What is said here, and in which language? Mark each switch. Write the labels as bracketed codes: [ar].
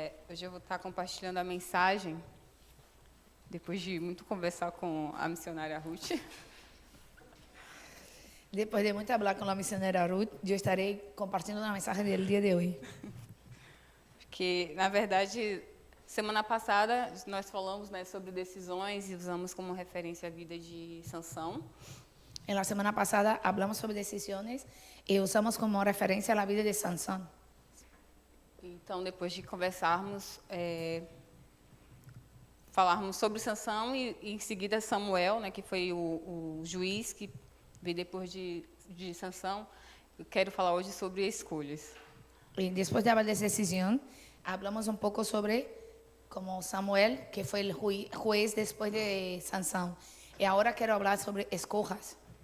[pt] Hoje eu vou estar compartilhando a mensagem, depois de muito conversar com a missionária Ruth. [es] Después de mucho hablar con la misionera Ruth, yo estaré compartiendo una mensaje del día de hoy. [pt] Porque, na verdade, semana passada nós falamos, né, sobre decisões e usamos como referência a vida de Sansão. [es] En la semana pasada hablamos sobre decisiones y usamos como referencia la vida de Sansón. [pt] Então, depois de conversarmos, falarmos sobre Sansão e em seguida Samuel, né, que foi o juiz que veio depois de Sansão, eu quero falar hoje sobre escolhas. [es] Y después de hablar de decisión, hablamos un poco sobre como Samuel, que fue el juez después de Sansón. Y ahora quiero hablar sobre escojas.